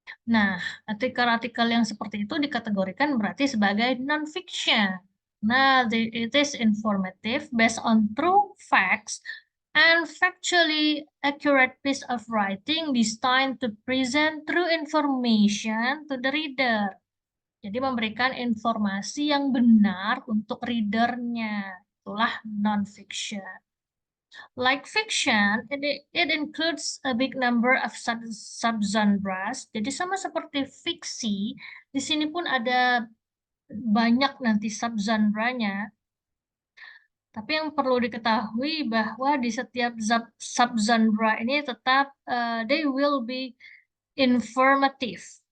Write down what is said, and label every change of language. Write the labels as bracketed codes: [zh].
[id] Nah, artikel-artikel yang seperti itu dikategorikan berarti sebagai non-fiction. [en] Nah, it is informative based on true facts and factually accurate piece of writing designed to present true information to the reader. [id] Jadi memberikan informasi yang benar untuk readernya. Itulah non-fiction. [en] Like fiction, it includes a big number of subgenres. [id] Jadi sama seperti fiksi, di sini pun ada banyak nanti subgenrenya. Tapi yang perlu diketahui bahwa di setiap subgenre ini tetap [en] they will be informative.